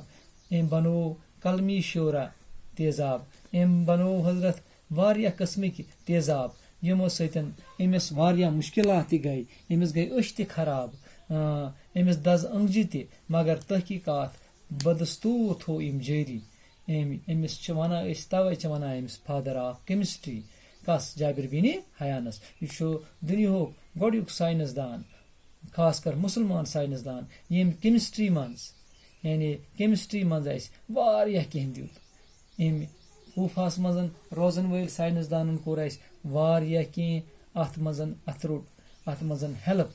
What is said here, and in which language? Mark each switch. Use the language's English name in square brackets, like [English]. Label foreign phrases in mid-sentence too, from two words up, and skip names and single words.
[Kashmiri] أمۍ بنوو کلمی شورا تیزاب، أمۍ بنوو حضرت واریاہ قسمٕکۍ تیزاب یِمو سۭتۍ أمِس واریاہ مشکلات تہِ گٔے، أمِس گٔے أچھ تہِ خراب، أمِس دز أنگجہِ تہِ، مگر تحقیقات بدستوٗر تھوو أمۍ جٲری. أمِس چھِ ونان أسۍ توے چھِ ونان أمِس [English] father of chemistry. [Kashmiri] کس؟ جابر بن حیانس. یہِ چھُ دُنیاہُک گۄڈنیُک ساینسدان، خاص کر مسلمان ساینسدان ییٚمۍ کیمسٹری منٛز اسہِ واریاہ کینٛہہ دیُت. أمۍ کوفاہس منٛز روزن وٲلۍ ساینسدانن کوٚر اسہِ واریاہ کینٛہہ اتھ منٛز ہیلپ.